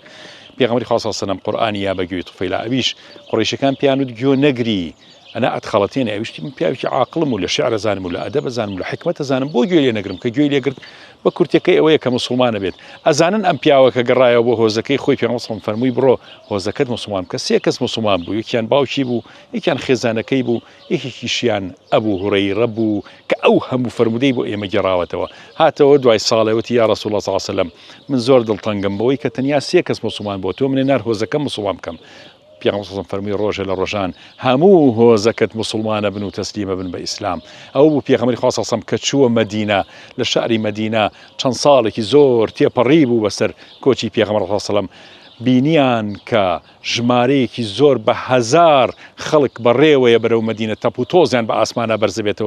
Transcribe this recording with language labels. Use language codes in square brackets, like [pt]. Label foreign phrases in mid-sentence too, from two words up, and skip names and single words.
[ckb] پێغەمبەری خوا [ar] صلی الله عليه وسلم [ckb] قورئانی یا بە گوێی طفەیلە ئەویش قوڕیشەکان پیانوت گوێ نەگری ئەنا ئەتخەڵەتێنێ ئەویشتی من پیاوێکی عاقڵم و لە شیعر زانم و لە ئەدەب زانم و لە حکمەت زانم بۆ گوێ لێ نەگرم کە گوێی لێگرت بە کورتەکەی ئەوەیە کە مسلمانە بێت ئەزانن ئەم پیاوەکە گەڕایەوە بۆ هۆزەکەی خۆی پێغەمبەر [ar] صلی الله عليه وسلم [ckb] فەرمووی بڕۆ هۆزەکەت مسلمان بکە. سێ کەس مسلمان بوو یەکیان باوکی بوو یەکیان خێزانەکەی بوو یەکێکیشیان ئەبوو هورەیرە بوو کە ئەو هەموو فەرمودەی بۆ ئێمە گێڕاوەتەوە هاتەوە دوای ساڵێوەتی [ar] یا رەسوڵ الله صلی الله عليه وسلم [ckb] من زۆر دڵتەنگم بەوەی کە تەنیا سێ کەس مسلمان بوو تۆ منێ نار هۆزەکەم مسلمان بکەم. پێغەمبەر [ar] صلی الله عليه وسلم [ckb] فەرمووی ڕۆژە لە ڕۆژان هەموو هۆزەکەت مسلمانە بن و تەسلیمە بن بە ئیسلام. ئەو بوو پێغەمبەری خوا [ar] صلی الله عليه وسلم [ckb] کە چووە مەدینە لە شاری مەدینە چەند ساڵێکی زۆر تێپەڕی بوو بەسەر کۆچی پێغەمبەر [ar] صلی الله عليه وسلم [ckb] بینیان کە ژمارەیەکی زۆر بە هەزار خەڵک بەڕێوەیە بەرەو مەدینە تەپ و تۆزیان بە ئاسمانە بەرزەبێتەوە.